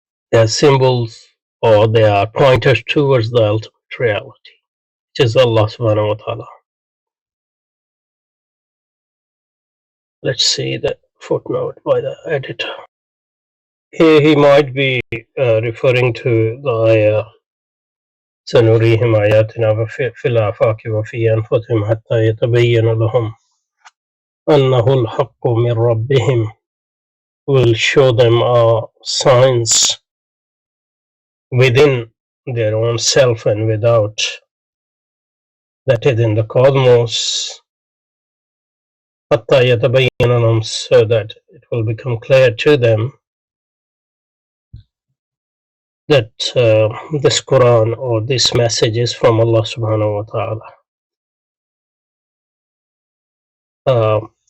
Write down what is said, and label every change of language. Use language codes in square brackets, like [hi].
[en] They are symbols, or they are pointers towards the ultimate reality, which is Allah subhanahu wa ta'ala. Let's see the footnote by the editor. Here he might be referring to the ayah [ar] سنريهم آياتنا في الآفاق وفي أنفسهم حتى يتبين لهم أنه الحق من ربهم. [en] Will show them our signs within their own self and without, that is in the cosmos, [ar] حتى يتبين لهم, [en] so that it will become clear to them that this Quran or this message is from Allah subhanahu wa ta'ala.